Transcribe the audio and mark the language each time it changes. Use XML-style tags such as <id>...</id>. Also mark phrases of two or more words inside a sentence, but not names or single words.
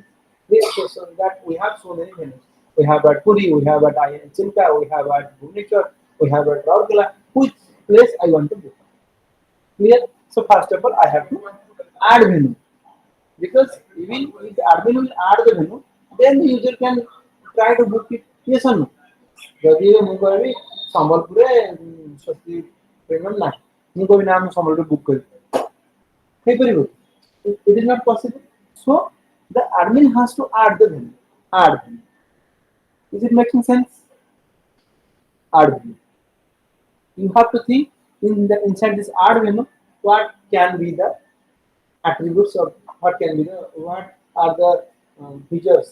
<en>Yes, so that we have so many venues. We have at Puri, we have at IIM Chimka, we have at Bhubaneswar, we have at Rourkela. Which place I want to book? Clear? So first of all, I have to add venue, because even if the admin will add the venue, then the user can try to book it. Yes or no?</en> <or>ଯଦି ମୁଁ କହିବି ସମ୍ବଲପୁରରେ ସ୍ୱସ୍ତି ପେମେଣ୍ଟ ନାହିଁ, ମୁଁ କହିବି ନା ମୁଁ ସମ୍ବଲପୁର ବୁକ୍ କରିବି, ହେଇପାରିବ?</or> <en>It is not possible. So the admin has to add the venue. Add venue. Is it making sense? Add venue. You have to think in the inside this add venue, what can be the attributes, or what can be the, what are the features.</en>